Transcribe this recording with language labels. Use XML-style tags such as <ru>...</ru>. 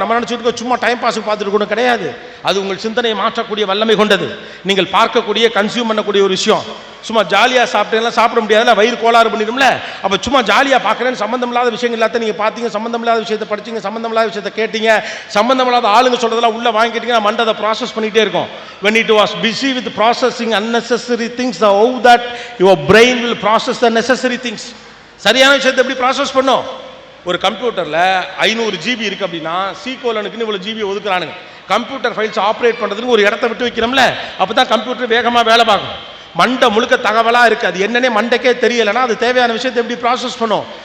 <ta>நம்ம நினச்சிட்டு சும்மா டைம் பாஸுக்கு பார்த்துட்டு கூட கிடையாது. அது உங்கள் சிந்தனையை மாற்றக்கூடிய வல்லமை கொண்டது. நீங்கள் பார்க்கக்கூடிய, கன்சியூம் பண்ணக்கூடிய ஒரு விஷயம். சும்மா ஜாலியாக சாப்பிட்டேன் சாப்பிட முடியாதுல்ல, வயிறு கோளாறு பண்ணிடும்ல. அப்போ சும்மா ஜாலியாக பார்க்குறேன்னு சம்மந்தம் இல்லாத விஷயங்கள் எல்லாத்தையும் நீங்கள் பார்த்தீங்க, சம்மந்தம் இல்லாத விஷயத்தை படிச்சிங்க, சம்மந்தம் இல்லாத விஷயத்தை கேட்டீங்க, சம்மந்தம் இல்லாத ஆளுங்க சொல்கிறதெல்லாம் உள்ளே வாங்கிட்டீங்கன்னா மண்டை அதை ப்ராசஸ் பண்ணிகிட்டே இருக்கும்.</ta> <en>When it was busy with processing unnecessary things, how that your brain will process the necessary things.</en> <ta>சரியான விஷயத்தை எப்படி ப்ராசஸ் பண்ணும்? ஒரு கம்ப்யூட்டரில் 500 GB இருக்குது அப்படின்னா சீகோலனுக்குன்னு இவ்வளோ ஜிபி ஒதுக்குறானுங்க. கம்ப்யூட்டர் ஃபைல்ஸ் ஆப்ரேட் பண்ணுறதுக்கு ஒரு இடத்த விட்டு வைக்கிறோம்ல, அப்போ தான் கம்ப்யூட்டர் வேகமாக வேலை பார்க்கும். மண்டை முழுக்க தகவலாக இருக்குது, அது என்னன்னே மண்டைக்கே தெரியலைன்னா அது தேவையான விஷயத்தை எப்படி ப்ராசஸ் பண்ணும்?</ta>